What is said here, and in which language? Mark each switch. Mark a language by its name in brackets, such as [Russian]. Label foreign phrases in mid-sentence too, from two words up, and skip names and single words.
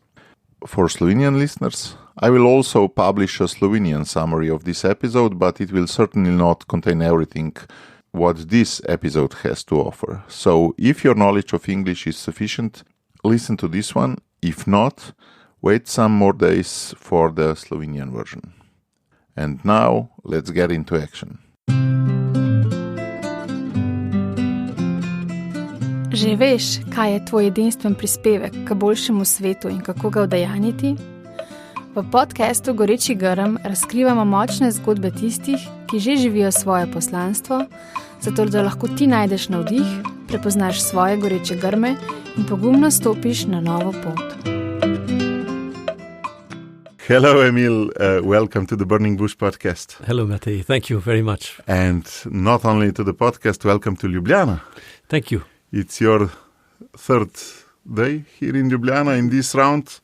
[English] For Slovenian listeners, I will also publish a Slovenian summary of this episode, but it will certainly not contain everything what this episode has to offer. So if your knowledge of English is sufficient, listen to this one. If not, wait some more days for the Slovenian version. And now, let's get into action. [Slovenian] Že veš, kaj je tvoj edinstven prispevek k boljšemu svetu in kako ga udejanjiti? V podcastu Goreči grm razkrivamo močne zgodbe tistih, ki že živijo svoje poslanstvo, zato da lahko ti najdeš navdih, prepoznaš svoje goreče grme in pogumno stopiš na novo pot. [English] Hello, Emile. Welcome to the Burning Bush podcast. Hello, Matej. Thank you very much. And not only to the podcast, welcome to Ljubljana. Thank you. It's your third day here in Ljubljana in this round.